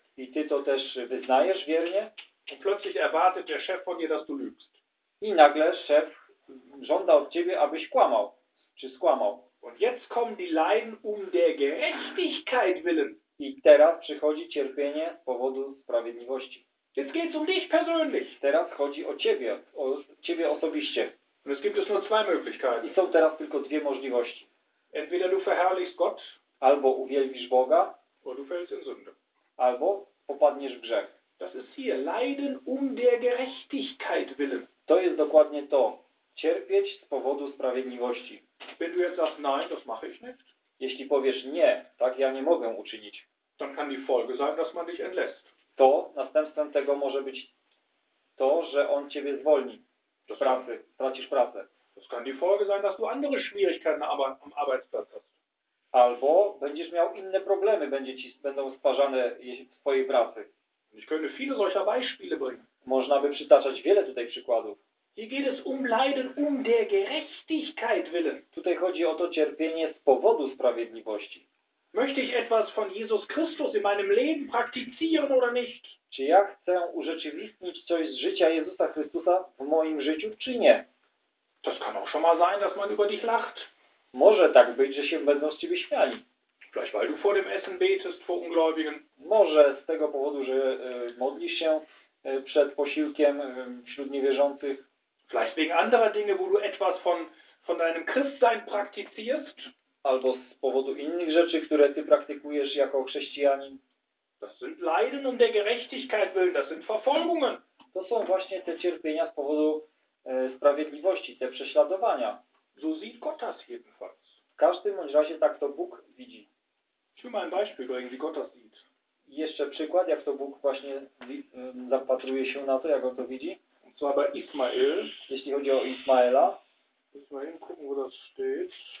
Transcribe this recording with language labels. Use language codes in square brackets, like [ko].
[pl] I ty to też wyznajesz wiernie. [de] Und plötzlich erwartet der Chef von dir, dass du lügst. [pl] I nagle szef żąda od ciebie, abyś kłamał. Czy skłamał. [de] Und jetzt kommen die Leiden um der Gerechtigkeit willen. [pl] I teraz przychodzi cierpienie z powodu sprawiedliwości. [de] Jetzt geht's um dich persönlich. [pl] Teraz chodzi o ciebie osobiście. [de] Und es gibt es nur zwei Möglichkeiten. [pl] I są teraz tylko dwie możliwości. [de] Entweder du verherrlichst Gott, [pl] albo uwielbisz Boga, [de] oder du fällst in Sünde. [pl] Albo popadniesz w grzech. [de] Das ist hier Leiden um der Gerechtigkeit willen. [pl] To jest dokładnie to. Cierpieć z powodu sprawiedliwości. [de] Wenn du jetzt sagst, nein, das mache ich nicht. [pl] Jeśli powiesz nie, tak ja nie mogę uczynić. [de] Dann kann die Folge sein, dass man dich entlässt. [pl] To następstwem tego może być to, że on ciebie zwolni. Z pracy, stracisz pracę. [de] Das kann die Folge sein, dass du andere Schwierigkeiten am Arbeitsplatz hast. [pl] Albo będziesz miał inne problemy, będzie ci będą stwarzane w twojej pracy. [de] Ich könnte viele solcher Beispiele bringen. [pl] Można by przytaczać wiele tutaj przykładów. [de] Hier geht es um Leiden um der Gerechtigkeit willen. [pl] Tutaj chodzi o to cierpienie z powodu sprawiedliwości. [de] Möchte ich etwas von Jesus Christus in meinem Leben praktizieren oder nicht? [pl] Czy ja chcę urzeczywistnić coś z życia Jezusa Chrystusa w moim życiu, czy nie? [de] Das kann auch schon mal sein, dass man über dich lacht. [pl] Może tak być, że się będą z ciebie śmiali. [de] Vielleicht weil du vor dem Essen betest vor Ungläubigen. [pl] Może z tego powodu, że modlisz się przed posiłkiem wśród niewierzących. [de] Vielleicht wegen anderer Dinge, wo du etwas von deinem Christsein praktizierst. [pl] Albo z powodu innych rzeczy, które ty praktykujesz jako chrześcijanin. [de] Das sind Leiden um der Gerechtigkeit willen, das sind Verfolgungen. [pl] To są właśnie te cierpienia z powodu sprawiedliwości, te prześladowania. [de] So sieht Gott das jedenfalls. [pl] W każdym bądź razie tak to Bóg widzi. [de] Ich will mal ein Beispiel bringen, wie Gott das sieht. [pl] Jeszcze przykład, jak to Bóg właśnie zapatruje się na to, jak on to widzi. [de] Und zwar bei Ismael. [pl] Jeśli chodzi o Ismaela. [de] Muss mal hingucken, wo das steht.